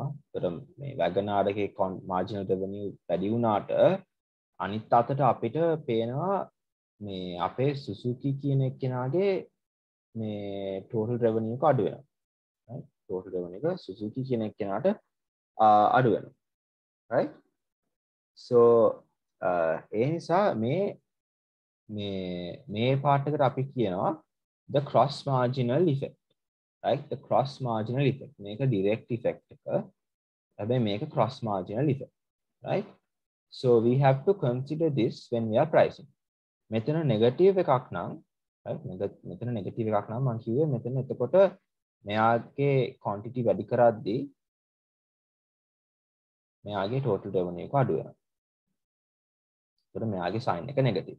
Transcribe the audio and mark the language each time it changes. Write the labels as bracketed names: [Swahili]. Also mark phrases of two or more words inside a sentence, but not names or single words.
[Sinhala] ඒතර මේ Wagoner එකේ [English] marginal revenue [Sinhala] වැඩි වුණාට අනිත් අතට අපිට පේනවා මේ අපේ Suzuki කියන එක්කෙනාගේ මේ [English] total revenue [Sinhala] එක අඩු වෙනවා. [English] right total revenue [Sinhala] එක Suzuki කියන එක්කෙනාට අඩු වෙනවා. [English] right so [Sinhala] ඒ නිසා මේ part එකට අපි කියනවා [English] the cross marginal effect right the cross marginal effect මේක direct effect [Sinhala] එක හැබැයි මේක [English] cross marginal effect right so we have to consider this when we are pricing [Sinhala] මෙතන negative එකක් නම් right මෙතන negative එකක් නම් මම කිව්වේ මෙතන එතකොට මෙයාගේ quantity වැඩි කරද්දී මෙයාගේ [English] total revenue [Sinhala] එක අඩු වෙනවා. ඒතර මෙයාගේ sign එක negative.